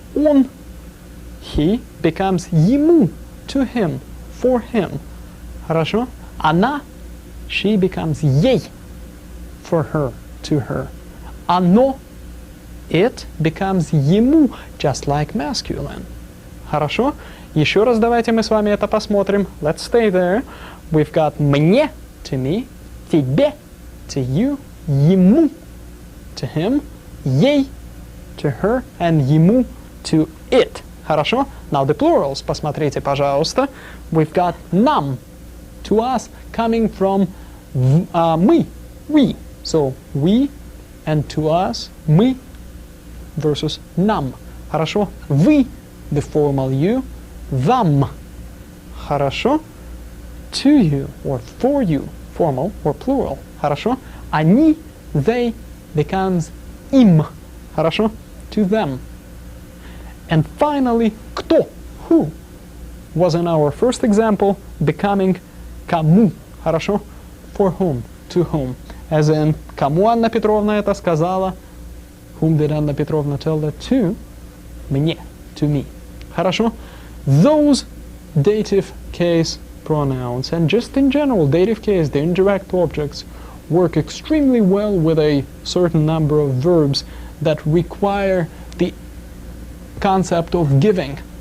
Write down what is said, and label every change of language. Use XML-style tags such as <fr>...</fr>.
<en>Он, he, becomes ему, to him, for him.</en> <ru>Хорошо?</ru> <en>Она, she becomes ей, for her, to her. Оно, it, becomes ему, just like masculine.</en> <ru>Хорошо? Еще раз давайте мы с вами это посмотрим.</ru> <en>Let's stay there. We've got мне, to me, тебе, to you, ему, to him, ей, to her, and ему, to it. Хорошо? Now the plurals,</en> <ru>посмотрите, пожалуйста.</ru> <en>We've got нам, to us, coming from мы, we. So we and to us, мы versus нам.</en> <ru>Хорошо?</ru> <en>Вы, the formal you, вам.</en> <ru>Хорошо?</ru> <en>To you or for you, formal or plural. Хорошо? Они, they, becomes им. Хорошо? To them. And finally, кто, who, was in our first example becoming кому. Хорошо? For whom, to whom. As in,</en> <ru>кому Анна Петровна это сказала?</ru> <en>Whom did Anna Petrovna tell that to?</en> <ru>Мне,</ru> <en>to me.</en> <ru>Хорошо?</ru> <en>Those dative case pronouns, and just in general, dative case, the indirect objects, work extremely well with a certain number of verbs that require the concept of giving.</en>